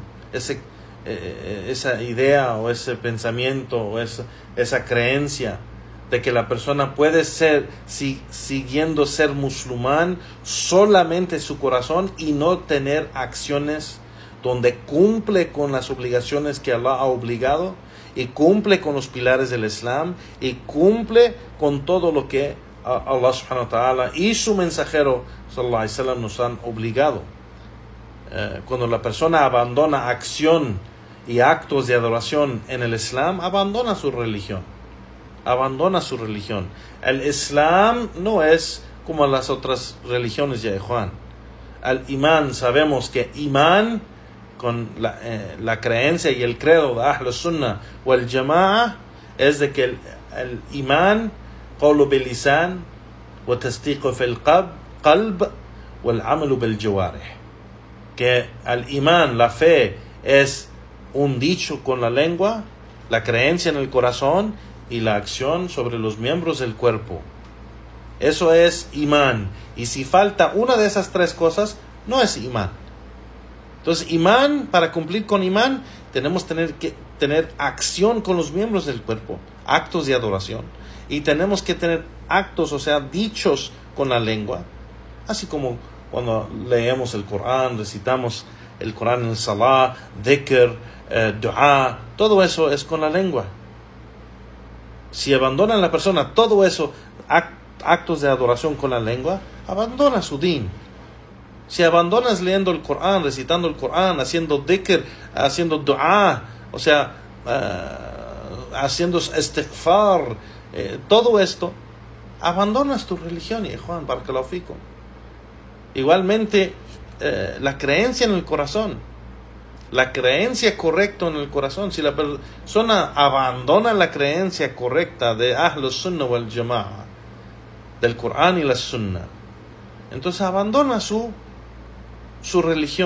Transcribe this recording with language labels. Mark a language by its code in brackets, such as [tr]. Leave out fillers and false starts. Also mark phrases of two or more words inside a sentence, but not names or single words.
[es] Esa idea o ese pensamiento o esa creencia de que la persona puede ser, siguiendo ser musulmán solamente su corazón y no tener acciones donde cumple con las obligaciones que Allah ha obligado y cumple con los pilares del Islam y cumple con todo lo que Allah [ar] سبحانه وتعالى [es] y su mensajero [ar] صلى الله عليه وسلم [es] nos han obligado. Cuando la persona abandona acción y actos de adoración en el Islam, abandona su religión. El Islam no es como las otras religiones, ya Juan. Al imán, sabemos que imán, con la creencia y el credo de [ar] أهل السنة [es] o el Jama'a, es de que el imán [ar] قول باللسان وتصديق في القلب والعمل بالجوارح, [es] que el imán, la fe, es un dicho con la lengua, la creencia en el corazón y la acción sobre los miembros del cuerpo. Eso es imán. Y si falta una de esas tres cosas, no es imán. Entonces, imán, para cumplir con imán, tenemos que tener acción con los miembros del cuerpo, actos de adoración. Y tenemos que tener actos, o sea, dichos con la lengua. Así como cuando leemos el Corán, recitamos el Corán en el Salah, dhikr, dua, todo eso es con la lengua. Si abandona la persona todo eso, actos de adoración con la lengua, abandona su din. Si abandonas leyendo el Corán, recitando el Corán, haciendo dhikr, haciendo dua, o sea, haciendo istighfar, todo esto, abandonas tu religión, y Juan, [ar] بارك الله فيكم. [es] Igualmente, la creencia en el corazón, la creencia correcta en el corazón. Si la persona abandona la creencia correcta de [ar] أهل السنة والجماعة, [es] del Corán y la Sunnah, entonces abandona su religión.